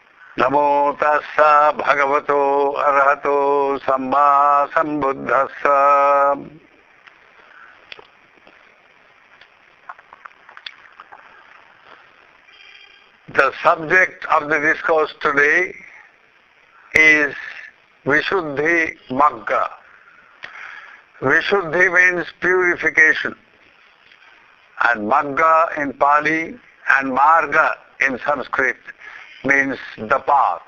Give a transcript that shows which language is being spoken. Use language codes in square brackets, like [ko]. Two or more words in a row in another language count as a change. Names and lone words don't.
[pi] Namo tassa bhagavato arahato samma sambuddhassa. [en] The subject of the discourse today is Visuddhi Magga. Visuddhi means purification, and Magga in Pali and Marga in Sanskrit means the path.